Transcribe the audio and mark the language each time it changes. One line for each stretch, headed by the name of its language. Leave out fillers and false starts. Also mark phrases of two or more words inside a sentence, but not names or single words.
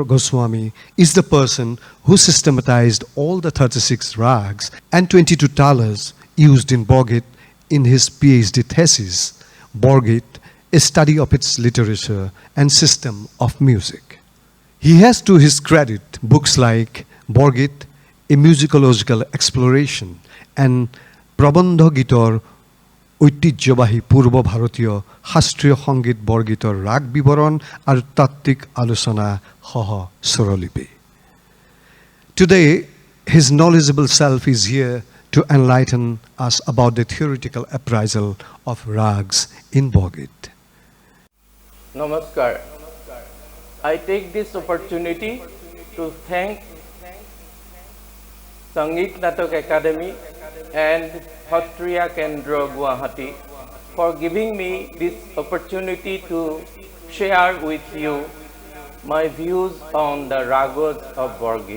English: Goswami is the person who systematized all the 36 rags and 22 talas used in Borgit in his PhD thesis, Borgit, a study of its literature and system of music. He has to his credit books like Borgit, a musicological exploration, and Prabandha Gitor,
Assamese: ঐতিহ্যবাহী পূর্ব ভারতীয় শাস্ত্ৰীয় সংগীত বৰগীতৰ ৰাগ বিৱৰণ আৰু তাত্ত্বিক আলোচনা সহ স্বৰলিপি।
English: Today, his knowledgeable self is here to enlighten us about the theoretical appraisal of rags in Borgit. Namaskar. I take this opportunity to thank Sangeet Natak Akademi and Sattriya Kendra Guwahati for giving me this opportunity to share with you my views on the ragas of Borgit.